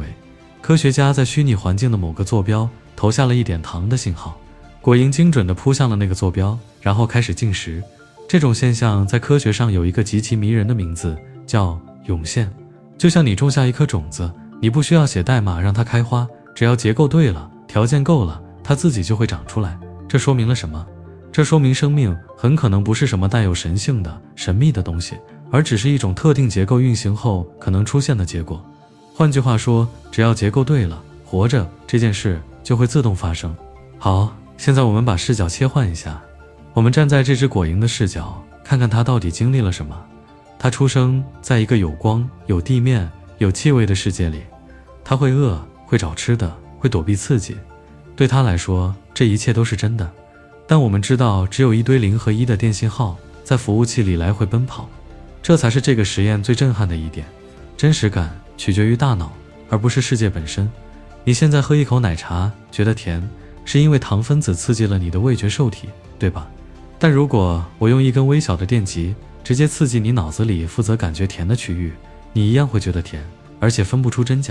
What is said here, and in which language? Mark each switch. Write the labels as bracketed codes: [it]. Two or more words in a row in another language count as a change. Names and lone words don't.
[zh] 科學家在虛擬環境的某個坐標投下了一點糖的信號，果蠅精準地撲向了那個坐標，然後開始進食。這種現象在科學上有一個極其迷人的名字，叫湧現。就像你種下一顆種子，你不需要寫代碼讓它開花，只要結構對了，條件夠了，它自己就會長出来。這說明了什麼？這說明生命很可能不是什麼帶有神性的、神秘的東西，而只是一種特定結構運行後可能出現的結果。換句話說，只要結構對了，活着這件事就會自動發生。好，現在我們把視角切換一下，我們站在這只果蠅的視角，看看它到底經歷了什麼。它出生在一個有光、有地面、有氣味的世界裡，它會餓，會找吃的，會躲避刺激。對它來說，這一切都是真的。但我們知道，只有一堆0和1的電信號在服務器裡來回奔跑，這才是這個實驗最震撼的一點。真實感取決於大腦，而不是世界本身。你現在喝一口奶茶，覺得甜，是因為糖分子刺激了你的味覺受體，對吧？但如果我用一根微小的電極，直接刺激你腦子裡負責感覺甜的區域，你一樣會覺得甜，而且分不出真假。